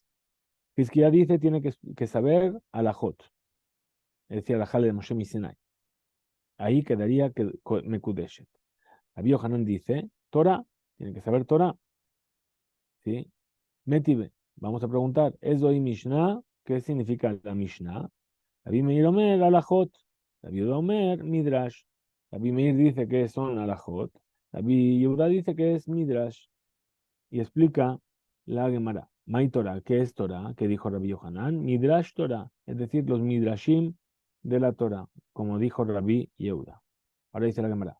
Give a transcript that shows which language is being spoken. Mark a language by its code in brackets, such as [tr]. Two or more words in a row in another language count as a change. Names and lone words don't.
[es] Hizkiya dice, tiene que saber alajot, es decir, [he] alajale de Moshe Sinai. [es] Ahí quedaría que Mekudeshet. Rabbi Yohanan dice, Torah, tiene que saber Torah, ¿sí? Metive, vamos a preguntar, [he] ¿Ezoy Mishnah? [es] ¿Qué significa la Mishnah? [he] Rabbi Meir Omer, alajot. Rabbi Yehuda Omer, midrash. [es] Rabbi Meir dice que son alajot. Rabbi Yehuda dice que es midrash. Y explica la Gemara. [arc] Mai Torah, [es] ¿qué es Torah? ¿Qué dijo Rabbi Yohanan? [he] Midrash Torah, [es] es decir, los midrashim de la Torah, como dijo Rabbi Yehuda. Ahora dice la Gemara.